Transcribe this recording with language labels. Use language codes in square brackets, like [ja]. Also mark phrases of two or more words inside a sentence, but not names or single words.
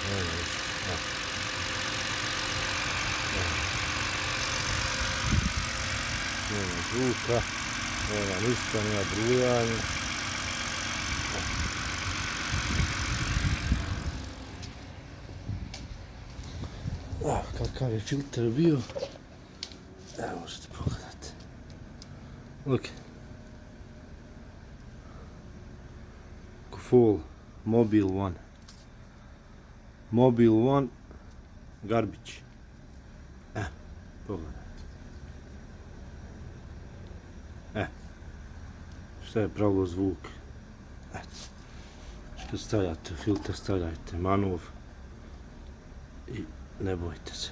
[sr] Nema zvuka, nema ništa, nema brujanja. Kakav je filter bio, evo možete pogledati. [en] Look. Full Mobil One. Mobil One garbage. [sr] Pogledajte. Šta je pravilo zvuk? Što stavljate filter, stavljajte manuv i ne bojte se.